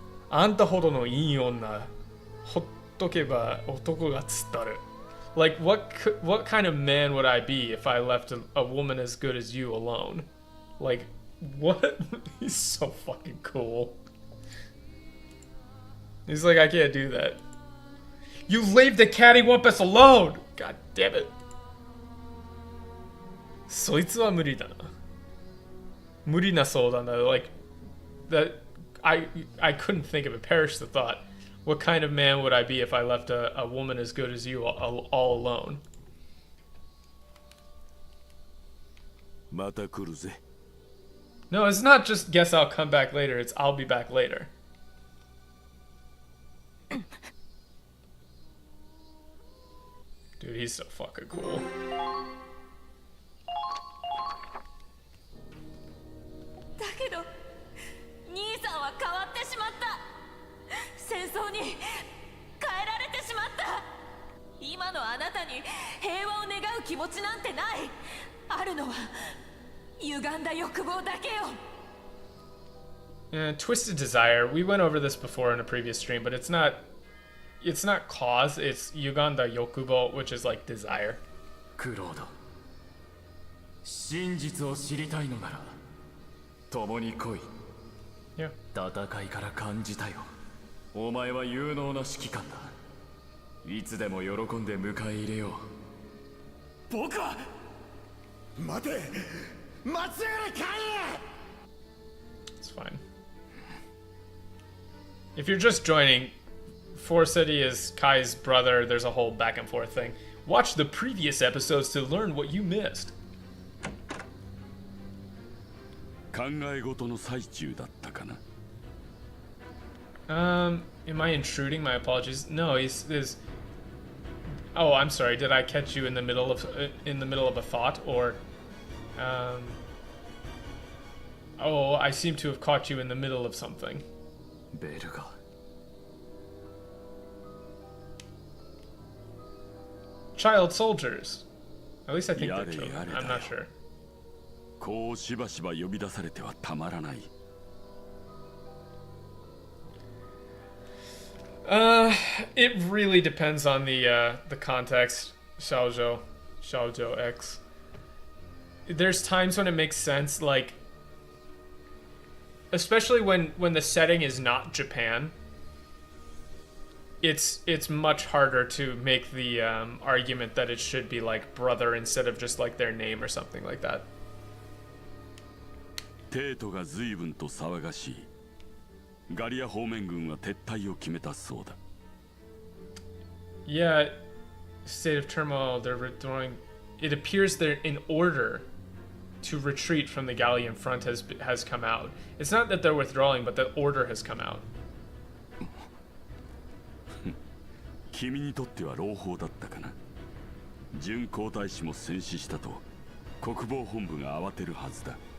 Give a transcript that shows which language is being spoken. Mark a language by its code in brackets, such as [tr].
[ja] あんたほどのいい女、ほっとけば男が廃る。 [en] Like, what kind of man would I be if I left a woman as good as you alone? Like, what? He's so fucking cool. He's like, I can't do that. You leave the cattywampus alone! God damn it. [ja] そいつは無理だな。無理な相談だ。 [en] Like, that, I couldn't think of it. Perish the thought. What kind of man would I be if I left a woman as good as you all alone? [ja] また来るぜ。 [en] No, it's not just guess I'll come back later. It's I'll be back later. Dude, he's so fucking cool. [ja] だけど兄さんは変わってしまった。戦争に変えられてしまった。今のあなたに平和を願う気持ちなんてない。あるのは歪んだ欲望だけよ。 [en] Twisted desire. We went over this before in a previous stream, but it's not it's not cause, it's Yuganda Yokubo, which is like desire. [ja] クロード、真実を知りたいのなら共に来い。 [en] Yeah. [ja] 戦いから感じたよ。お前は有能な指揮官だ。いつでも喜んで迎え入れよう。僕は待て、待ちやがれ、カイ。 [en] It's fine. If you're just joining, Forcity is Kai's brother. There's a whole back and forth thing. Watch the previous episodes to learn what you missed. [ja] 考え事の最中だったかな。 [en] Am I intruding? My apologies. No, he's. Oh, I'm sorry. Did I catch you in the middle of a thought, or? Oh, I seem to have caught you in the middle of something. [ja] ベルガ。 [en] Child soldiers. At least I think they're [ja] Yare, [en] children. [ja] yare [en] I'm not sure. [ja] こうしばしば呼び出されてはたまらない。 [en] It really depends on the context. Xiaozhou X. There's times when it makes sense, like, especially when the setting is not Japan. It's much harder to make the argument that it should be like brother instead of just like their name or something like that. [ja] テートが随分と騒がしい。ガリア方面軍は撤退を決めたそうだ。 [en] Yeah, state of turmoil. They're withdrawing. It appears they're in order to retreat from the Gallian front has come out. It's not that they're withdrawing, but the order has come out. [ja] 君にとっては朗報だったかな。準皇太子も戦死したと国防本部が慌てるはずだ。